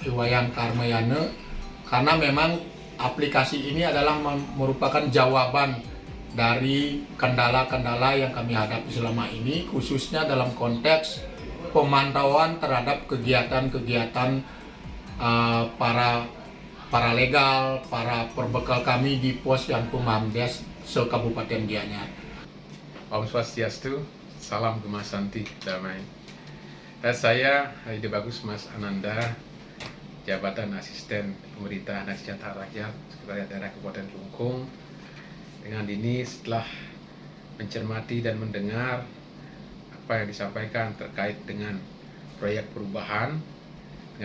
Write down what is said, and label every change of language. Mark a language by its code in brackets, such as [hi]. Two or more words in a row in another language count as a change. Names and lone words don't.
[id] Iwayan Karmayana, karena memang aplikasi ini adalah merupakan jawaban dari kendala-kendala yang kami hadapi selama ini, khususnya dalam konteks pemantauan terhadap kegiatan-kegiatan para legal, para perbekal kami di pos Yankum Hamdes se-Kabupaten Gianyar. [ban] Om Swastiastu, [id] salam Gemasanti, damai. Dan saya Ide Bagus Mas Ananda, Jabatan Asisten Pemerintahan dan Kesejahteraan Rakyat, Sekretariat Daerah Kabupaten Kelungkung. Dengan ini, setelah mencermati dan mendengar apa yang disampaikan terkait dengan proyek perubahan dengan